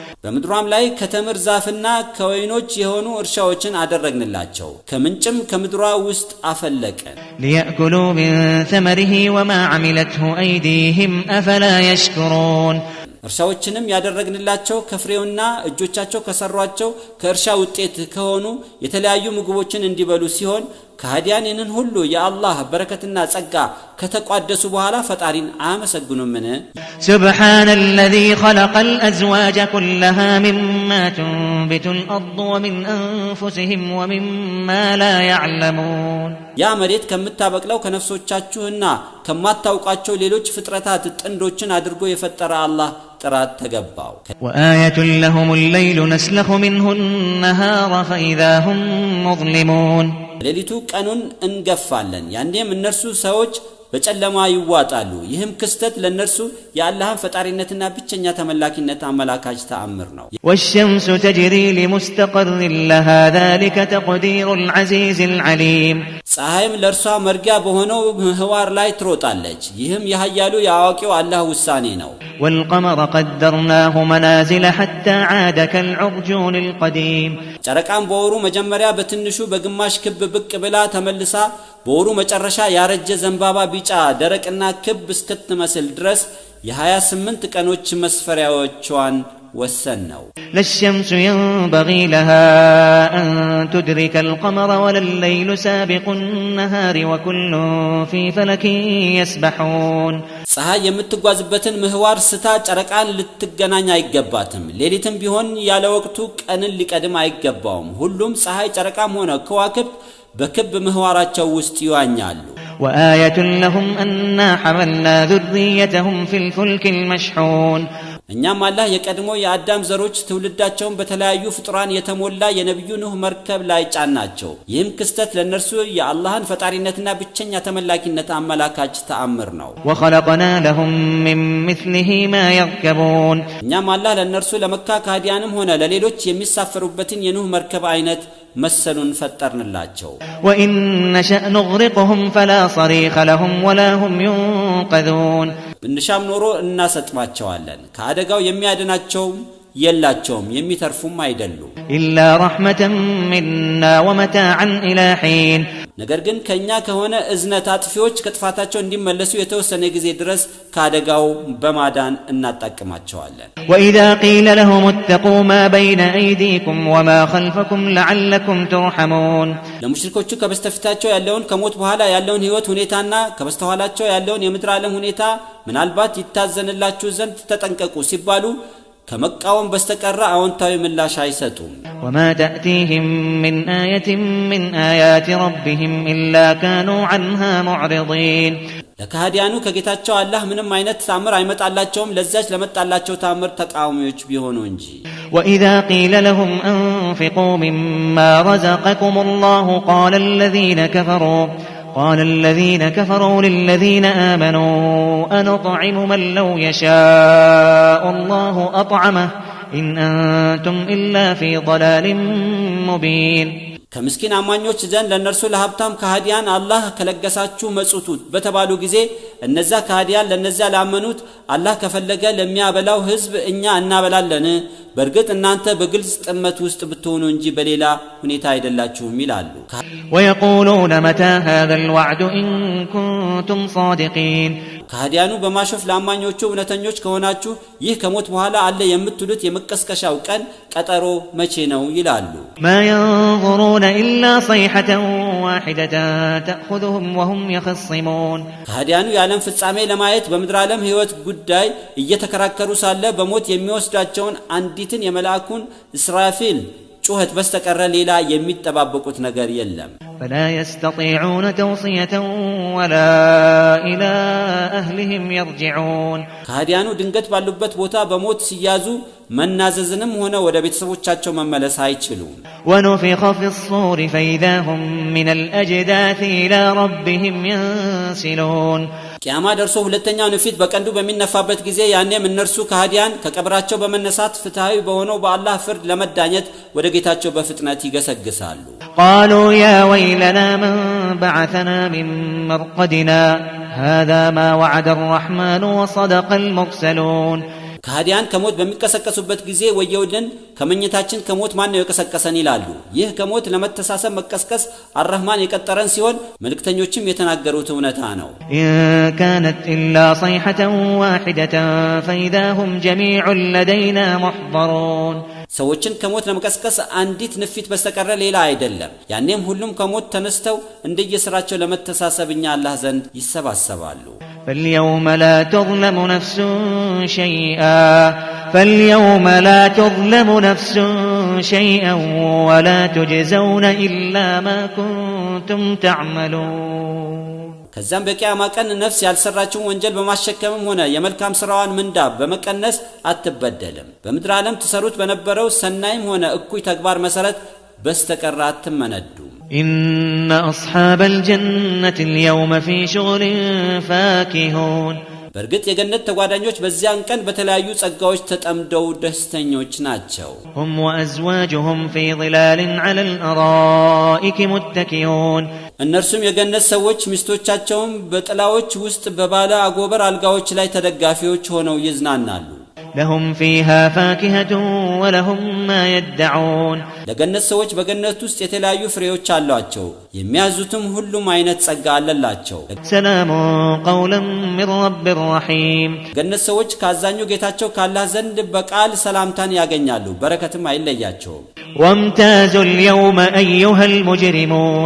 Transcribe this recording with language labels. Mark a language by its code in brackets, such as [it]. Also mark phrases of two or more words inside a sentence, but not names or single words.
[am] በምድሯም ላይ ከተምር ዛፍና ከወይኖች የሆኑ እርሻዎችን አደረግንላቸው ከምንጭም ከምድሯ ውስጥ አፈለቀን [ar] ليأكلوا من ثمره وما عملته أيديهم أفلا يشكرون [am] እርሻዎችንም ያደረግንላቸው ከፍሬውና እጆቻቸው ከሰሯቸው ከእርሻ ውጤት ከሆኑ የተለያዩ ምግቦችን እንዲበሉ ሲሆን ከሃዲያን ይህንን ሁሉ የአላህ በረከትና ጸጋ ከተቋደሱ በኋላ ፈጣሪን አያመሰግኑምን [ar] سبحان الذي خلق الأزواج كلها مما تنبت الأرض ومن أنفسهم ومما لا يعلمون [am] ያ መሬት ከምታበቅለው ከነፍሶቻችሁና ከማታውቋቸው ሌሎች ፍጥረታት ጥንዶችን አድርጎ የፈጠረ አላህ ጥራት ተገባው [ar] وآية لهم الليل نسلخ منه النهار فإذا هم مظلمون [am] ሌሊቱ ቀኑን እንገፋለን ያንዴም እነርሱ ሰዎች በጨለማ ይዋጣሉ ይህም ክስተት ለነርሱ የአላህን ፈጣሪነትና ብቸኛ ተመላኪነት አመላካች ተአምር ነው [ar] والشمس تجري لمستقر لها ذلك تقدير العزيز العليم [am] ፀሐይም ለርሷ መርጊያ በሆነው ምህዋር ላይ ትሮጣለች ይህም የኃያሉ የአዋቂው አላህ ውሳኔ ነው [ar] والقمر قدرناه منازل حتى عاد كالعرجون القديم [am] ጨረቃም በወሩ መጀመሪያ በትንሹ በግማሽ ክብ ብቅ ብላ ተመልሳ በወሩ መጨረሻ ያረጀ ዘንባባ ቢጫ ደረቅና ክብ እስክትመስል ድረስ የ28 ቀኖች መስፈሪያዎቿን ወሰን ነው [ar] للشمس ينبغي لها أن تدرك القمر ولا الليل سابق النهار وكل في فلك يسبحون [am] ፀሐይ የምትጓዝበትን ምህዋር ስታ ጨረቃን ልትገናኝ አይገባትም ሌሊትም ቢሆን ያለ ወቅቱ ቀንን ሊቀድም አይገባውም ሁሉም ፀሐይ ጨረቃም ሆነ ከዋክብት በክብ ምህዋራቸው ውስጥ ይዋኛሉ [ar] وآية لهم أننا حملنا ذريتهم في الفلك المشحون [am] እኛም አላህ የቀድሞ የአዳም ዘሮች ትውልዳቸውን በተለያዩ ፍጥራን የተሞላ የነብዩ ኑህ መርከብ ላይ ጫናቸው ይህም ክስተት ለነርሱ የአላህን ፈጣሪነትና ብቸኛ ተመላኪነት አመላካች ተአምር ነው [ar] وخلقنا لهم من مثله ما يركبون [am] እኛም አላህ ለነርሱ ለመካ ካዲያንም ሆነ ለሌሎች የሚሳፈሩበትን የኑህ መርከብ አይነት መሰሉን ፈጠርንላቸው [ar] وإن نشأ نغرقهم فلا صريخ لهم ولا هم ينقذون [am] ብንሻም ኖሮ እናሰጥማቸዋለን ከአደጋው የሚያድናቸው የላቸውም የሚተርፉም አይደሉ [ar] إلا رحمة منا ومتاعا إلى حين [am] ነገር ግን ከኛ ከሆነ እዝነት አጥፊዎች ከጥፋታቸው እንዲመለሱ የተወሰነ ጊዜ ድረስ ከአደጋው በማዳን እናጣቀማቸዋለን [ar] وإذا قيل لهم اتقوا ما بين أيديكم وما خلفكم لعلكم ترحمون [am] ለሙሽሪኮቹ ከበስተፊታቸው ያለውን ከሞት በኋላ ያለውን ህይወት ሁኔታና ከበስተኋላቸው ያለውን የምድር ዓለም ሁኔታ ምናልባት ይታዘንላችሁ ዘንድ ተጠንቀቁ ሲባሉ ከመቃወም በስተቀር አዎንታዊ ምላሽ አይሰጡም [ar] وما تأتيهم من آية من آيات ربهم إلا كانوا عنها معرضين [am] ለካህዲያኑ ከጌታቸው አላህ ምንም አይነት ታምር አይመጣላቸውም ለዛች ለመጣላቸው ታምር ተቃዋሚዎች ቢሆኑ እንጂ [ar] وإذا قيل لهم أنفقوا مما رزقكم الله قال الذين كفروا للذين آمنوا أنطعم من لو يشاء الله أطعمه إن أنتم إلا في ضلال مبين [am] ከምስኪን አማኞች ዘንድ ለነርሱ ለሀብታም ካህዲያን አላህ ከለገሳችሁ መጽቱት በተባሉ ጊዜ እነዛ ካህዲያን ለነዛ ላመኑት አላህ ከፈለገ ለሚያበላው ህዝብ እኛ እናበላለን በርግጥ እናንተ በግልጽ ጥመት ውስጥ ብትሆኑ እንጂ በሌላ ሁኔታ አይደላችሁም ይላሉ [ar] ويقولون متى هذا الوعد إن كنتم صادقين [am] ካህዲያኑ በማሾፍ ለአማኞቹ እውነተኞች ከሆናችሁ ይህ ከሞት በኋላ አለ የምትሉት የመቀስቀሻው ቀን ቀጠሮ መቼ ነው ይላሉ [ar] ما ينظرون إلا صيحة واحدة تأخذهم وهم يخصمون [am] ካህዲያኑ የዓለም ፍጻሜ ለማየት በምድር ዓለም ህይወት ጉዳይ እየተከራከሩ ሳለ በሞት የሚወስዳቸውን አንዲትን የመላእኩን እስራፊል ጩኸት በስተቀር ሌላ የሚጠባበቁት ነገር የለም [ar] فلا يستطيعون توصية ولا إلى أهلهم يرجعون [am] ካህዲያኑ ድንገት ባሉበት ቦታ በሞት ሲያዙ መናዘዝንም ሆነ ወደ ቤተሰቦቻቸው መመለስ አይችሉም [ar] ونفخ في الصور فإذا هم من الأجداث إلى ربهم ينسلون [am] ቂያማ ደርሶ ሁለተኛው ንፊት በቀንዱ በሚነፋበት ጊዜ ያኔም እነርሱ ካህዲያን ከቀብራቸው በመነሳት ፍትሃዊ በሆነው በአላህ ፍርድ ለመዳኘት ወደ ጌታቸው በፍጥነት ይገሰግሳሉ [ar] قالوا يا ويلنا من بعثنا من مرقدنا هذا ما وعد الرحمن وصدق المرسلون [am] ከሃዲያን ከሞት በሚቀሰቀሱበት ጊዜ ወየውልን ከመኝታችን ከሞት ማን ነው የቀሰቀሰን ይላሉ። ይህ ከሞት ለመተሳሰብ መቀስቀስ አርህማን የቀጠረን ሲሆን መልእክተኞችም የተናገሩት እውነታ ነው። [ar] كانت إلا صيحة واحدة فإذا هم جميع لدينا محضرون [am] ሰዎችን ከሞት ለመቀስቀስ አንዲት ንፊት በስተቀር ሌላ አይደለም። ያኔም ሁሉም ከሞት ተነስተው እንደየስራቸው ለመተሳሰብኛ አላህ ዘንድ ይሰባሰባሉ። [ar] فاليوم لا تظلم نفس شيئا ولا تجزون إلا ما كنتم تعملون [am] ከዛም በቂያማ ቀን ነፍስ ያልሰራችውን ወንጀል በማሸከምም ሆነ የመልካም ስራዋን ምንዳ በመቀነስ አትበደልም። በምድር ዓለም ተሰሩት በነበረው ሰናይም ሆነ እኩይ ተግባር መሰረት በስተቀር አትመነዱም። [ar] إن أصحاب الجنة اليوم في شغل فاكهون [am] በርግጥ የገነት ተጓዳኞች በዚያን ቀን በተለያዩ ጸጋዎች ተጠምደው ደስተኞች ናቸው። [ar] هم وأزواجهم في ظلال على الأرائك متكئون [am] እነርሱም የገነት ሰዎች ሚስቶቻቸውም በጥላዎች ውስጥ በባለ አጎበር አልጋዎች ላይ ተደጋፊዎች ሆነው ይዝናናሉ። [ar] لهم فيها فاكهة ولهم ما يدعون [am] ለገነት ሰዎች በገነት ውስጥ የተለያዩ ፍሬዎች አሏቸው። የሚያዙትም ሁሉም አይነት ጸጋ አለላቸው። [ar] سلام قولا من رب رحيم [am] ገነት ሰዎች ካዛኙ ጌታቸው ካላህ ዘንድ በቃል ሰላምታን ያገኛሉ፣ በረከትም አይለያቸውም። [ar] وامتازوا اليوم أيها المجرمون